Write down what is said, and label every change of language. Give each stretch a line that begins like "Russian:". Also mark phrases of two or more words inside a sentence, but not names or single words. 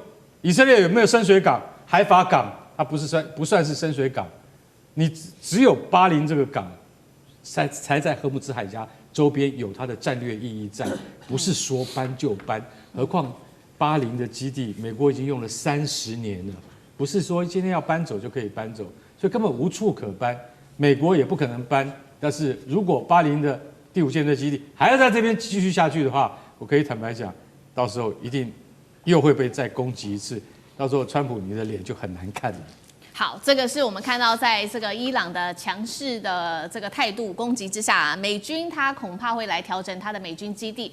Chinese: 以色列有沒有深水港、海法港？它不算是深水港，你只有巴林這個港才在荷姆茲海峽周邊有它的戰略意義在，不是說搬就搬。何況巴林的基地，美國已經用了30年了，不是說今天要搬走就可以搬走，所以根本無處可搬，美國也不可能搬。但是如果巴林的第 5艦隊基地還要在這邊繼續下去的話，我可以坦白講，到時候一定又會被再攻擊一次，到時候川普你的臉就很難看了。好，这個是我們看到在這個伊朗的強勢的這個態度攻擊之下，美軍他恐怕會來調整他的美軍基地。